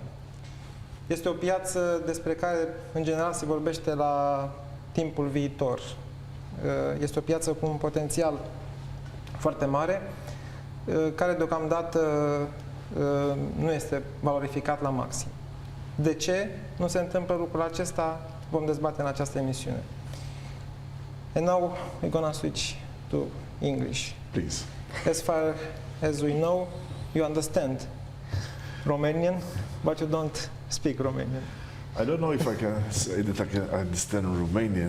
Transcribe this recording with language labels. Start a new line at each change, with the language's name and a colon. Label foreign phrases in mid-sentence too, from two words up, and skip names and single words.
Romanian: Este o piață despre care, în general, se vorbește la timpul viitor. Este o piață cu un potențial foarte mare, care deocamdată nu este valorificat la maxim. De ce nu se întâmplă lucrul acesta? Vom dezbate în această emisiune.
English: And now we're gonna switch to English. Please. As far as we know, you understand Romanian, but you don't speak Romanian. I don't know if I can say that I can understand Romanian.